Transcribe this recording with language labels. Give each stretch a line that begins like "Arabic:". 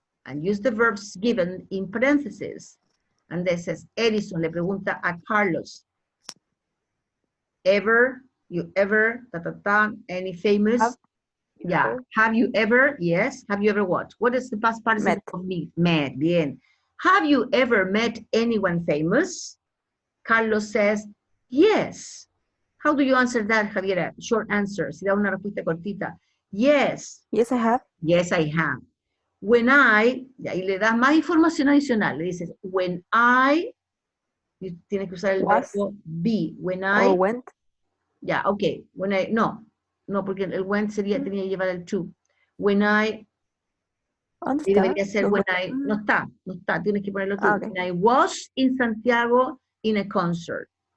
English: And use the verbs given in parentheses. And this says,
Spanish: Edison le pregunta a Carlos,
English: ever, you ever, any famous? Yeah. Have you ever? Yes. Have you ever what? What is the past participle of meet? Met. Bien. Have you ever met anyone famous? Carlos says, yes. How do you answer that, Javiera? Short answer.
Spanish: Si da una respuesta cortita.
English: Yes. Yes, I have. Yes, I have. When I,
Spanish: y ahí le das más información adicional. Le dices,
English: when I,
Spanish: y tienes que usar el verbo be.
English: When I. Or went.
Spanish: Ya, ok.
English: When I,
Spanish: no, porque el went sería, tenía que llevar el to.
English: When I,
Spanish: ¿Dónde y está? debería ser
English: when I,
Spanish: no está, tienes que ponerlo tú.
English: Okay. When I was in Santiago in a concert.